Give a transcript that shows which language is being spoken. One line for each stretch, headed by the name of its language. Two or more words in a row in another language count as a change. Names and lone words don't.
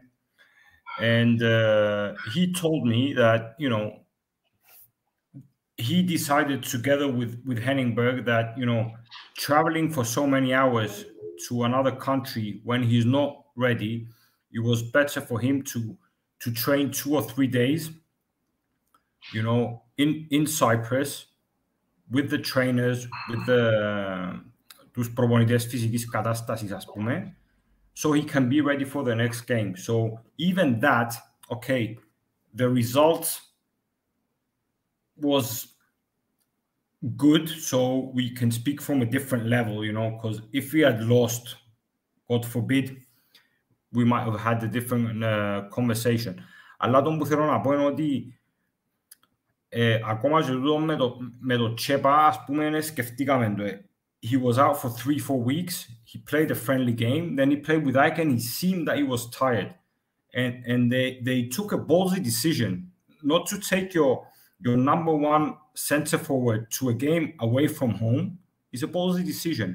English: And he told me that, you know, he decided together with Henningberg that, you know, traveling for so many hours to another country when he's not ready, it was better for him to train 2 or 3 days, you know, in Cyprus, with the trainers, with
Greek: τους προπονητές φυσικής κατάστασης, ας πούμε,
English: so he can be ready for the next game. So even that, okay, the result was good, so we can speak from a different level, you know, because if we had lost, God forbid, we might have had a different conversation.
Greek: Αλλά το που θέλω να πω είναι ότι ακόμα και τούτο με το Τσέπα, ας πούμε, σκεφτήκαμε το.
English: He was out for 3-4 weeks. He played a friendly game. Then he played with Ike and he seemed that he was tired. And they took a ballsy decision not to take your number one center forward to a game away from home. It's a ballsy decision.